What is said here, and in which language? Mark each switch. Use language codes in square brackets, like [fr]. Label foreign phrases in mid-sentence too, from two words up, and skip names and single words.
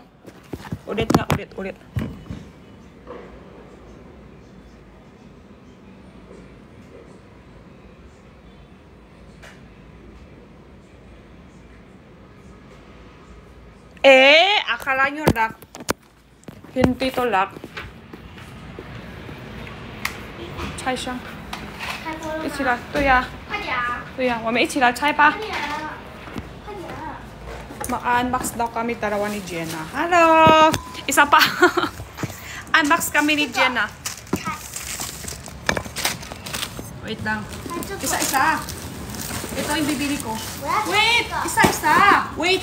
[tl] Ulit nga, ulit. Akala nyo lock. Hindi to lock. [zh] 拆箱。一起来，对呀。快点啊！对呀，我们一起来拆吧。快点啊！快点啊！ [tl] Ma-unbox daw kami dalawa ni Jenna. Hello! Isa pa. Unbox kami ni Jenna. Wait lang. Isa-isa. Ito yung bibili ko. Wait! Isa-isa. Wait!